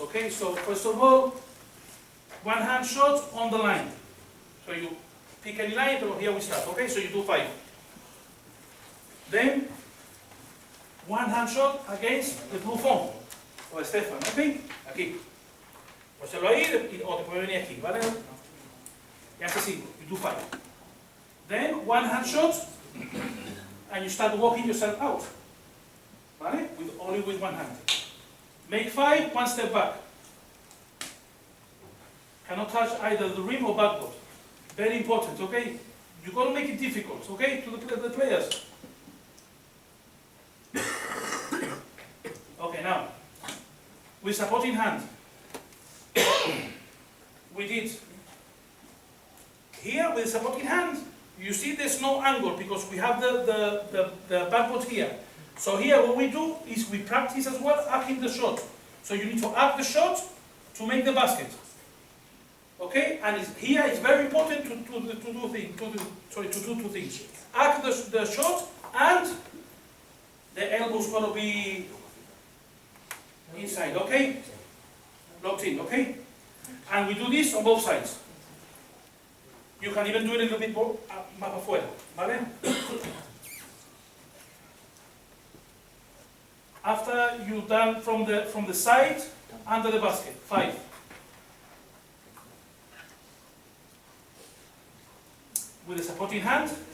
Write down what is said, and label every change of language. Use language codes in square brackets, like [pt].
[en] Okay, so first of all, one hand shot on the line. So you pick any line, but here we start. Okay, so you do 5. Then one hand shot against the blue phone o Stefan. [es] Okay, aquí. Pues ahí o te puede venir aquí, ¿vale? Y hace así, you do 5. [en] Then one hand shot, and you start walking yourself out. ¿Vale? Only with one hand. Make 5, one step back. Cannot touch either the rim or backboard. Very important, okay? You got to make it difficult, okay, to the players. Okay, now, with supporting hand, we did here with supporting hand. You see there's no angle because we have the backboard here. So here what we do is we practice as well arcing the shot. So you need to arc the shot to make the basket. Okay, and here it's very important to do two things. Arc the shot and the elbow's going to be inside, okay? Locked in, okay? And we do this on both sides. You can even do it a little bit more más afuera, ¿vale? After you've done from the side under the basket, 5. With a supporting hand.